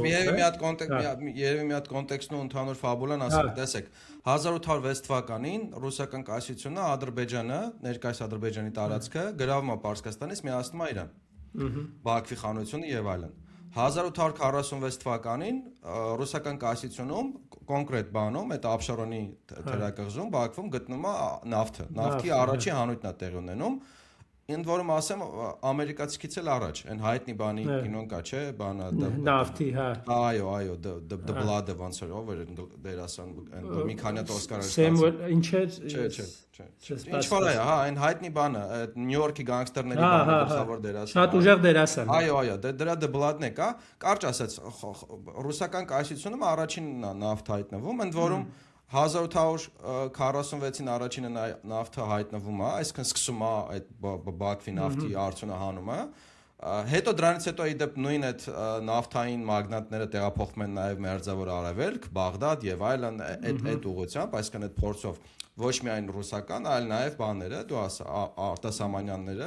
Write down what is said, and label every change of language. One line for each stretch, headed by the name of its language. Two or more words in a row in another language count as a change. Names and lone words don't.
Armenian: բայց երևի մի հատ կոնտեքստն ու ընդհանուր ֆաբուլան ասենք տեսեք 1806 թվականին ռուսական կայսրությունը Ադրբեջանը ներկայիս Ադրբեջանի տարածքը գրավում է Պարսկաստանից միացնում է Իրան Բաքվի խանությունը եւ այլն 1846 թվականին ռուսական կայսրությունում կոնկրետ բանում այդ Աբշարոնի թերակղզում Բաքվում գտնում է նավթի առաջի հանույթն է տեղի ունենում Ինձ որում ասեմ ամերիկացիքից էլ առաջ, այն հայտնի բանի կինոն կա, չէ, բանը նավթի, հա։ Այո,
English: the blood
Armenian: ոնց էր, ով էր դերասան, մի քանի հատ Օսկար էր Սեմուել, ինչ էր։ Չէ։ Ինչ որ է, հա, այն հայտնի բանը, Նյու Յորքի գանգստերների բանը գլխավոր դերասան։ Շատ ուժեղ դերասան։ Այո, դրա
English: the blood-
Armenian: ն է կա, կարճ ասած, ռուսական կայսրությունում առաջինն է նավթ հայտնվում, ընդ որում 1846-ին առաջինը նավթը հայտնվում է, այսինքն սկսում է այդ Բաքվի նավթի արդյունահանումը, հետո դրանից հետո իդեպ նույն այդ նավթային մագնատները տեղափոխվում են նաև Մերձավոր Արևելք, Բաղդադ եւ այլն այդ ուղղությամբ, այսինքն այդ փորձով ոչ միայն ռուսական, այլ նաև բաները, դու ասա, արտասահմանյանները,